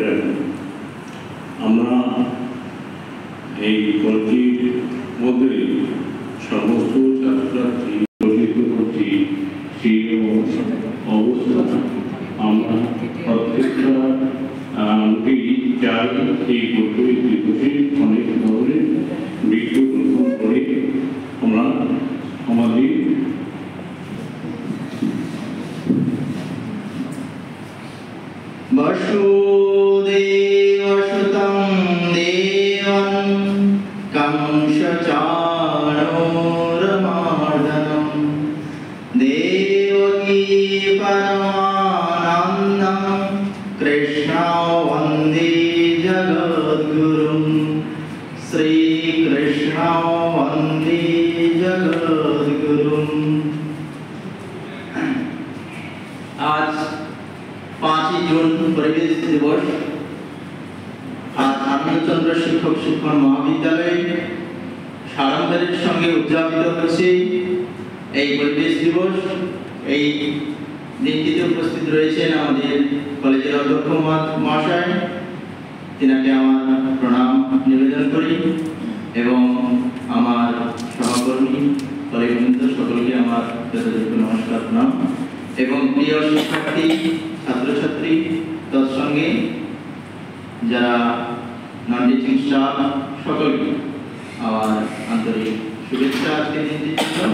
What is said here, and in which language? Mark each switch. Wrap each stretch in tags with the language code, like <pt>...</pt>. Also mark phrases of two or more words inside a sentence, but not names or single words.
<bn>আমরা এই কলেজের মধ্যে সমস্ত ছাত্রছাত্রী গঠিত করছি সেই অবস্থা আমরা প্রত্যেকটা চাই এই পরিবেশ দিবসে অনেক ধরনের বৃক্ষরোপণ করে আমরা আমাদের</bn> <sa>वसुदेवसुतं देवं कंसचाणूरमर्दनं देवकी परमानन्दं कृष्णं वन्दे जगद्गुरुं श्रीकृष्णं वन्दे जगद्गुरुं।</sa> <bn>আজ 5 জুন পরিবেশ দিবস আজ आनন্দচন্দ্র শিক্ষক শিক্ষণ মহাবিদ্যালয় সাড়ম্বরের সঙ্গে উদযাপিত হচ্ছে এই পরিবেশ দিবস। এই দিনটিতে উপস্থিত রয়েছেন আমাদের কলেজের অধ্যক্ষ মহাশয়, তিনাকে আমার প্রণাম নিবেদন করি এবং আমার সহকর্মী কলেজবৃন্দ সকলকে আমার যথাযোগ্য নমস্কার প্রণাম এবং প্রিয় শিক্ষার্থী ছাত্রছাত্রী তৎসঙ্গে যারা</bn> <en>non teaching staff</en> <bn>সকলকে আমার আন্তরিক শুভেচ্ছা আজকের দিনটির জন্য।</bn>